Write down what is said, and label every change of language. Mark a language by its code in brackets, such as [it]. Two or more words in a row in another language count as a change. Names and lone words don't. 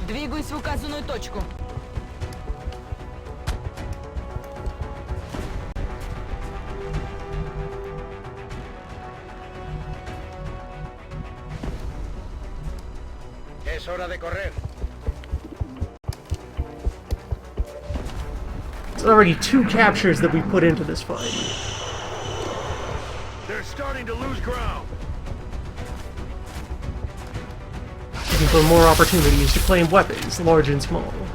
[ru] Прибыть в указанную точку. [es] Es hora de correr. [en] It's already 2 captures that we put into this fight. They're starting to lose ground. Looking for more opportunities to claim weapons, large and small.